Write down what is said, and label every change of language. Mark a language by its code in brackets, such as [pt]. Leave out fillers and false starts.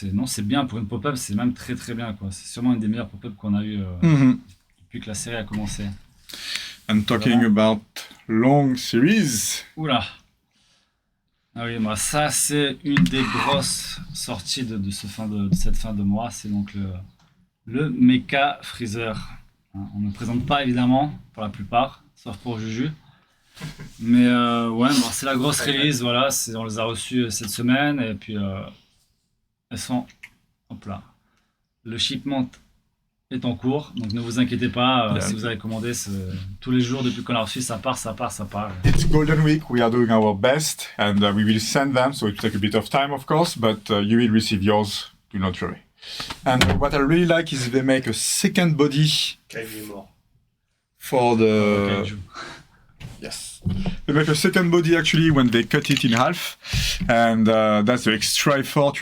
[fr] Non, c'est bien pour une pop-up, c'est même très très bien, quoi. C'est sûrement une des meilleures pop-up qu'on a eu Mhm. depuis que la série a commencé. [en] And talking about long series, Oula! [fr] Ah oui, moi, ça, c'est une des grosses sorties de cette fin de mois. C'est donc le Mecha Freezer. Hein, on ne le présente pas, évidemment, pour la plupart, sauf pour Juju. Mais ouais, bon, c'est la grosse release, voilà. On les a reçus cette semaine. Et puis, elles sont... Hop là. Le shipment est en cours, donc ne vous inquiétez pas. [en] Yeah. [fr] Si vous avez commandé, tous les jours, depuis qu'on l'a reçu, ça part. [en] it's Golden Week. We are doing our best, and we will send them. So it will take a bit of time, of course, but you will receive yours. Do not worry. And what I really like is they make a second body [fr] Kaiju est mort. [en] for the. Kaiju. Yes. They make a second body actually when they cut it in half, and that's the extra effort.